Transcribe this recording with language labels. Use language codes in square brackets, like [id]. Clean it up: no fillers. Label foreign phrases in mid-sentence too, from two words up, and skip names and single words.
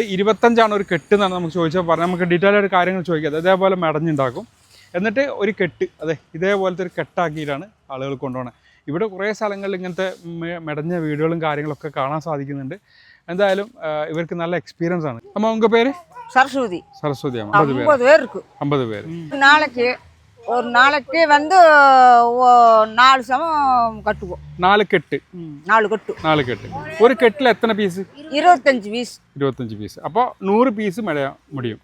[ml] 25ആണ് ഒരു കെട്ട് എന്നാണ് നമുക്ക് ചോദിച്ചാൽ പറഞ്ഞാൽ. നമുക്ക് ഡീറ്റെയിൽ ആയിട്ട് കാര്യങ്ങൾ ചോദിക്കാം. ഇതേപോലെ മെടഞ്ഞുണ്ടാക്കും. എന്നിട്ട് ഒരു കെട്ട് ഇതേപോലത്തെ ഒരു കെട്ടാക്കിയിട്ടാണ് ആളുകൾ കൊണ്ടുപോകുന്നത്. ഇവിടെ കുറേ സ്ഥലങ്ങളിൽ ഇങ്ങനത്തെ മെടഞ്ഞ വീഡിയോകളും കാര്യങ്ങളൊക്കെ കാണാൻ സാധിക്കുന്നുണ്ട്. എന്തായാലും ഇവർക്ക് നല്ല എക്സ്പീരിയൻസ് ആണ്. അമ്മ ഉங்க പേര്? [ta] சரஸ்வதி. சரஸ்வதி அம்மா. 50 பேர் இருக்கு. 50 பேர். ஒரு நாளைக்கு வந்து 4 சமம் கட்டுவோம். 4 கெட்டு. 4 கட்டு. 4 கெட்டு. ஒரு கெட்டில் எத்தனை பீஸ்? 25 பீஸ். 25 பீஸ். அப்போ 100 பீஸ் முடியும்.